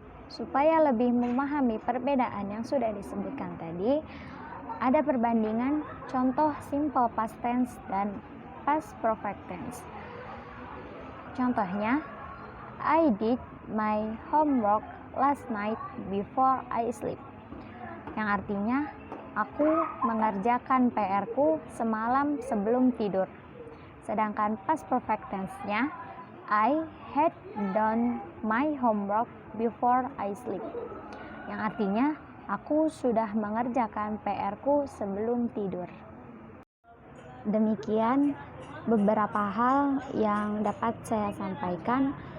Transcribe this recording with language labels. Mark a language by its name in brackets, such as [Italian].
[Indonesian] Supaya lebih memahami perbedaan yang sudah disebutkan tadi, ada perbandingan contoh simple past tense dan past perfect tense. [English] Contohnya, I did my homework last night before I sleep. [Indonesian] Yang artinya, aku mengerjakan PR-ku semalam sebelum tidur. [English] Sedangkan past perfect tense-nya, I had done my homework before I sleep. [Indonesian] Yang artinya, aku sudah mengerjakan PR-ku sebelum tidur. Demikian beberapa hal yang dapat saya sampaikan.